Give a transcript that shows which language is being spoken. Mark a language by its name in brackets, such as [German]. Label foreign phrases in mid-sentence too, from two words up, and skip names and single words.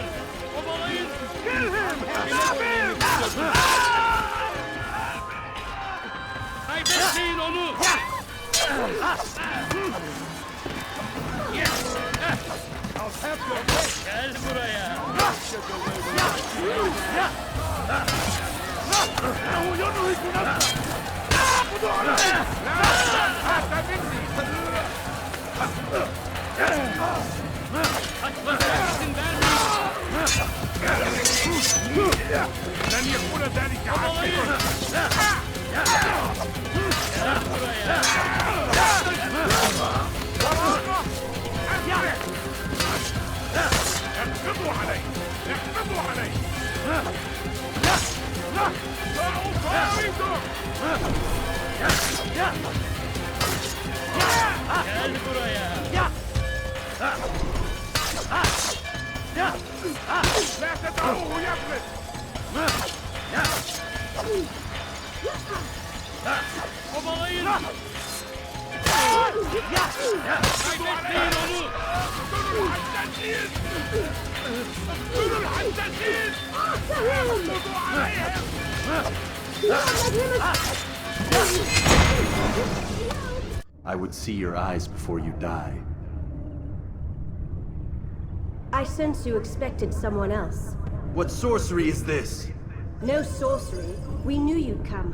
[Turkish] Kovalayın. Kime boyun eğmek istiyorsun? Kaybetmeyin onu. Gel buraya. [Arabic] إنه ينهك نفسه. خذوا عليه. هذا مني. لن يكون ذلك عاجلا. اقبضوا عليه. اقبضوا عليه. [Turkish] Gel buraya. [Arabic] لا تدعوه يفلت. [Turkish] Kovalayın. Kaybetmeyin onu. [Arabic] اقتلوا الحدادين. اقتلوا الحدادين. اقبضوا عليهم. [English] I would see your eyes before you die. I sense you expected someone else. What sorcery is this? No sorcery. We knew you'd come.